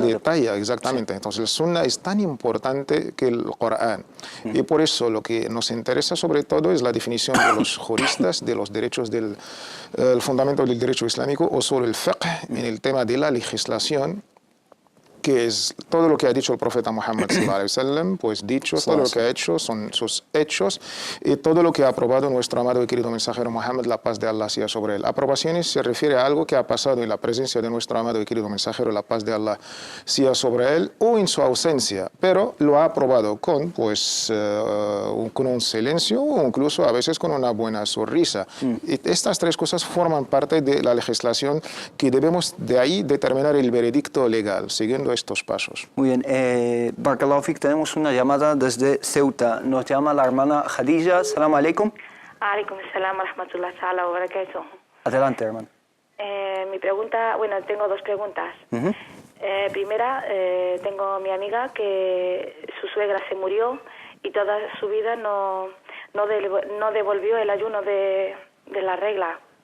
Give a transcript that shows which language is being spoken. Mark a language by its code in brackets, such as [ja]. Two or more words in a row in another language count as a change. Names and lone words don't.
[es] Lo detalla, exactamente. Entonces, la sunna es tan importante que el Corán. Y por eso lo que nos interesa sobre todo es la definición de los juristas de los derechos el fundamento del derecho islámico, o sobre el fiqh en el tema de la legislación, que es todo lo que ha dicho el profeta Muhammad [ar] صلى الله عليه وسلم, [es] pues dicho, todo lo que ha hecho son sus hechos, y todo lo que ha aprobado nuestro amado y querido mensajero Muhammad, la paz de Allah sea sobre él. Aprobaciones se refiere a algo que ha pasado en la presencia de nuestro amado y querido mensajero, la paz de Allah sea sobre él, o en su ausencia, pero lo ha aprobado con un silencio, o incluso a veces con una buena sonrisa. Y estas 3 cosas forman parte de la legislación que debemos de ahí determinar el veredicto legal, siguiendo estos pasos. Muy bien, [ar] بارك الله فيك, [es] tenemos una llamada desde Ceuta. Nos llama la hermana Khadija. [ar] سلام عليكم. عليكم السلام ورحمة الله تعالى وبركاته. [es] Adelante, hermana. Mi pregunta, bueno, tengo 2 preguntas. Primera, tengo mi amiga que su suegra se murió y toda su vida no devolvió el ayuno de la regla.